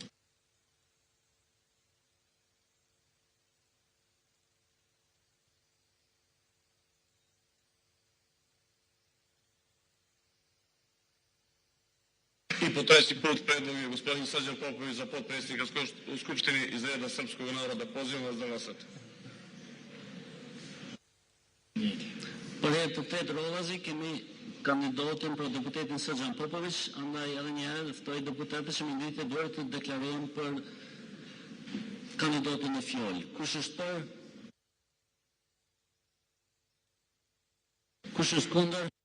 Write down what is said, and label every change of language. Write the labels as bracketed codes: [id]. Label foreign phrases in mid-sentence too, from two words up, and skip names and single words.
[sr] I po treći put predlog je gospodin Srđan Popović za potpredsjednika u Skupštini iz reda srpskog naroda. Pozivam vas da glasate. [sq] Për herë të tretë radhazi kemi kandidatin për deputetin Srđan Popović, andaj edhe një herë ftoj deputetët që me ngritë dorë të deklarohen për kandidatin në fjalë. Kush është për? Kush është kundër?